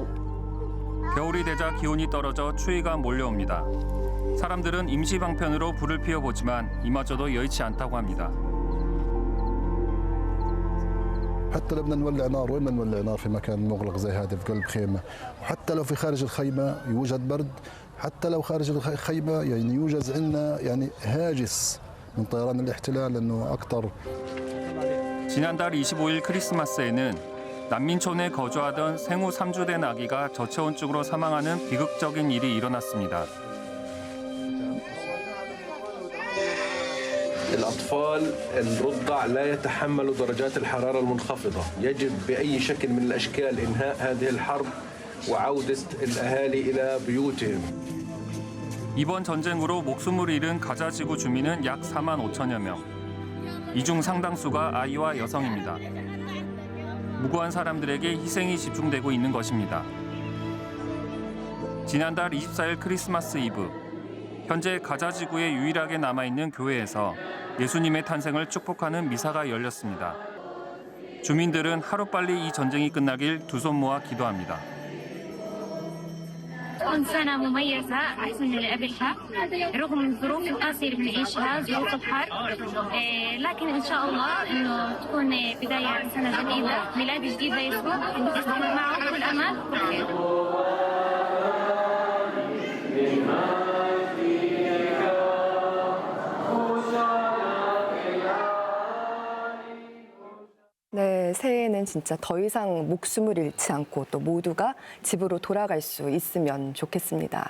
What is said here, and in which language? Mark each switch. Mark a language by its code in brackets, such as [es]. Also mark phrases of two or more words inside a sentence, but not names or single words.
[ko] 겨울이 되자 기온이 떨어져 추위가 몰려옵니다. 사람들은 임시 방편으로 불을 피워보지만 이마저도 여의치 않다고 합니다. [ar] حتى لو بدنا نولع نار وين بدنا نولع نار في مكان مغلق زي هذا في قلب خيمه، وحتى لو في خارج الخيمه يوجد برد، حتى لو خارج الخيمه يعني يوجد عندنا يعني هاجس من طيران الاحتلال انه اكثر. [ko] 지난달 25일 크리스마스에는 난민촌에 거주하던 생후 3주 된 아기가 저체온증으로 사망하는 비극적인 일이 일어났습니다. [ar] الأطفال الرضع لا يتحملوا درجات الحرارة المنخفضة. يجب بأي شكل من الأشكال إنهاء هذه الحرب وعودة الأهالي إلى بيوتهم. [ko] 이번 전쟁으로 목숨을 잃은 가자 지구 주민은 약 4만 5천여 명. 이 중 상당수가 아이와 여성입니다. 무고한 사람들에게 희생이 집중되고 있는 것입니다. 지난달 24일 크리스마스 이브, 현재 가자 지구에 유일하게 남아있는 교회에서 예수님의 탄생을 축복하는 미사가 열렸습니다. 주민들은 하루빨리 이 전쟁이 끝나길 두 손 모아 기도합니다. [ar] تكون سنة مميزة أحسن من اللي قبلها رغم الظروف القاسية اللي بنعيشها ظروف الحرب لكن إن شاء الله إنه تكون بداية سنة جديدة ميلاد جديد ليسوع نستمر معه كل أمان وخير. [ko] 네, 새해에는 진짜 더 이상 목숨을 잃지 않고 또 모두가 집으로 돌아갈 수 있으면 좋겠습니다.